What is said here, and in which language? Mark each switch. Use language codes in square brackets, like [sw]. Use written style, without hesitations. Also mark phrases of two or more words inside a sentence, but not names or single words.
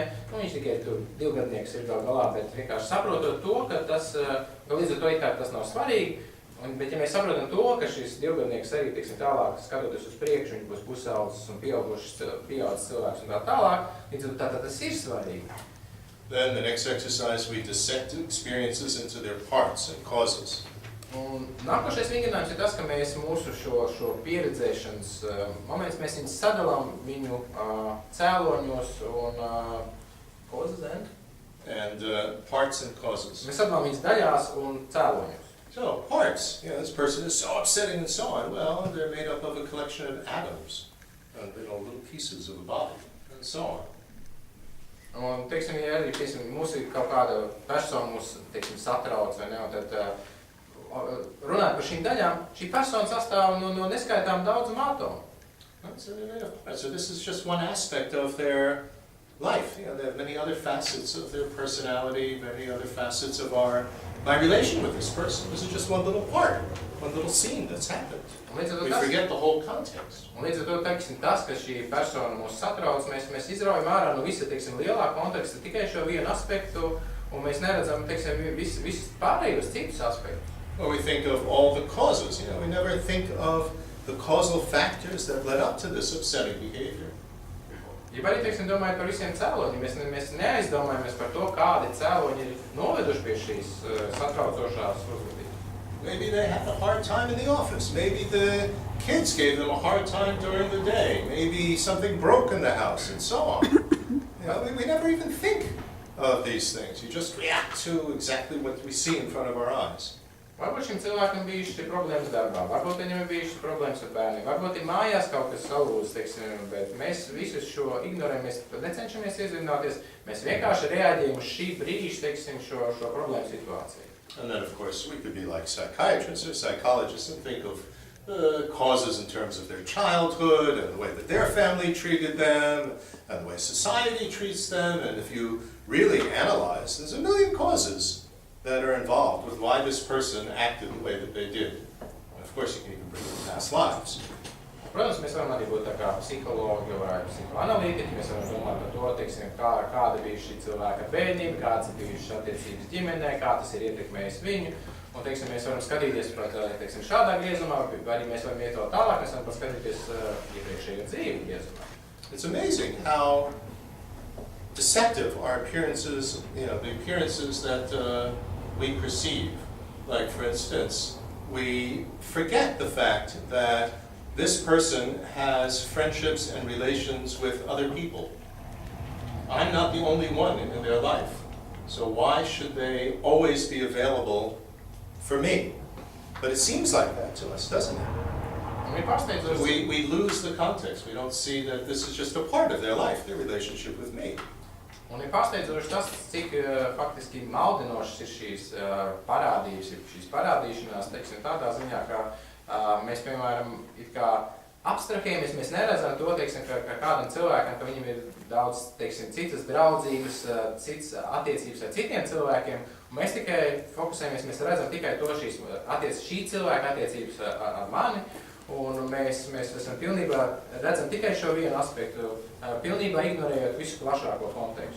[lv] Nu, viņš tikai tur 2-gadnieks ir galā, bet vienkārši saprotot to, ka tas, līdz ar to it kā tas nav svarīgi. Bet ja mēs saprotam to, ka šis 2-gadnieks arī, teiksim, tālāk skatoties uz priekšu, viņš būs pusaudzis un pieaudzis cilvēks un tā tālāk, līdz ar to tas ir svarīgi. [en] Then the next exercise, we dissect experiences into their parts and causes. [lv] Un nākošais vingrinājums ir tas, ka mēs mūsu šo pieredzēšanas momentus, mēs viņus sadalām viņu cēloņos un causes [en] and parts and causes. [lv] Mēs sadalām viņus daļās un cēloņos. [en] So, parts. This person is so upsetting and so on. Well, they're made up of a collection of atoms, little pieces of a body, and so on. [lv] Un, teiksim, ja arī, mūs ir kaut kāda persona mūs, teiksim, satrauc, vai ne, un tad runāt par šīm daļām, šī persona sastāv no neskaitām daudzumu atomu. [en] So this is just one aspect of their life. You know, they have many other facets of their personality, many other facets of my relation with this person. This is just one little part, one little scene that's happened. We forget the whole context. [lv] Un līdz ar to, teiksim, tas, ka šī persona mūs satrauc, mēs izraujam ārā no visa, teiksim, lielā konteksta tikai šo vienu aspektu, un mēs neredzam, teiksim, visus pārējos citus aspektus. [en] Well, we think of all the causes. You know, we never think of the causal factors that led up to this upsetting behavior. [lv] Ja arī, teiksim, domājot par visiem cēloņiem, mēs neaizdomājamies par to, kādi cēloņi ir noveduši pie šīs satraucošās uzvedības. [en] Maybe they had a hard time in the office. Maybe the kids gave them a hard time during the day. Maybe something broke in the house and so on. You know, we never even think of these things. You just react to exactly what we see in front of our eyes. [lv] Varbūt šim cilvēkam bijušas problēmas darbā, varbūt viņam ir bijušas problēmas ar bērniem, varbūt ir mājās kaut kas salūzis, teiksim, bet mēs visus šo ignorējam, mēs necenšamies iezināties, mēs vienkārši reaģējam uz šī brīža, teiksim, šo problēmu situāciju. [en] And then, of course, we could be like psychiatrists or psychologists and think of causes in terms of their childhood and the way that their family treated them and the way society treats them. And if you really analyze, there's a million causes that are involved with why this person acted the way that they did. And of course, you can even bring in past lives. [lv] Protams, mēs varam arī būt tā kā psihologi vai psihoanalītiķi, mēs varam domāt par to, teiksim, kāda bija šī cilvēka bērnība, kādas ir bijušas attiecības ģimenē, kā tas ir ietekmējis viņu. Un, teiksim, mēs varam skatīties pat, teiksim, šādā griezumā, vai arī mēs varam iet vēl tālāk, mēs varam paskatīties iepriekšējo dzīvi griezumā. [en] It's amazing how deceptive our appearances, you know, the appearances that we perceive. Like, for instance, we forget the fact that this person has friendships and relations with other people. I'm not the only one in their life. So why should they always be available for me? But it seems like that to us, doesn't it? We lose the context. We don't see that this is just a part of their life, their relationship with me. [lv] Un ir pārsteidzoši tas, cik faktiski maldinošas ir šīs parādības, šīs parādīšanās, teiksim, tādā ziņā, ka mēs, piemēram, it kā abstrahējamies, mēs neredzam to, teiksim, ka kādam cilvēkam, ka viņam ir daudz, teiksim, citas draudzības, citas attiecības ar citiem cilvēkiem, un mēs tikai fokusējamies, mēs redzam tikai to šī cilvēka attiecības ar mani, un mēs esam pilnībā redzam tikai šo vienu aspektu, pilnībā ignorējot visu plašāko kontekstu.